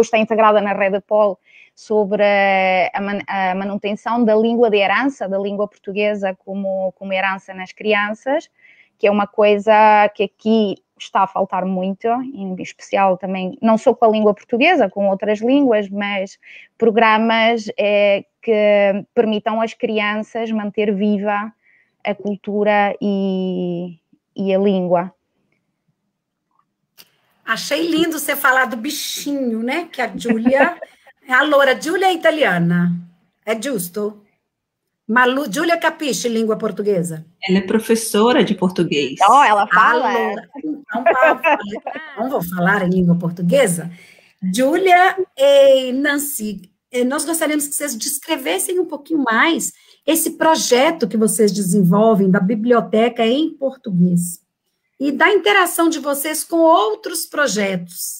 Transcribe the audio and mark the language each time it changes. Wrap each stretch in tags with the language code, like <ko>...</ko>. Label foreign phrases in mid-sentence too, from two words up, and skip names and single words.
<pt>está integrada na Rede Pol, sobre a manutenção da língua de herança, da língua portuguesa como herança nas crianças, que é uma coisa que aqui está a faltar muito, em especial também, não só com a língua portuguesa, com outras línguas, mas programas que permitam às crianças manter viva a cultura e a língua. Achei lindo você falar do bichinho, né? Que a Giulia... Allora, Giulia é italiana, é giusto?</pt> <it>Ma Giulia capisce</it> <pt>língua portuguesa? Ela é professora de português. Oh, ela fala? Allora, então vou falar em língua portuguesa. Giulia e Nancy, nós gostaríamos que vocês descrevessem um pouquinho mais esse projeto que vocês desenvolvem da biblioteca em português e da interação de vocês com outros projetos.</pt>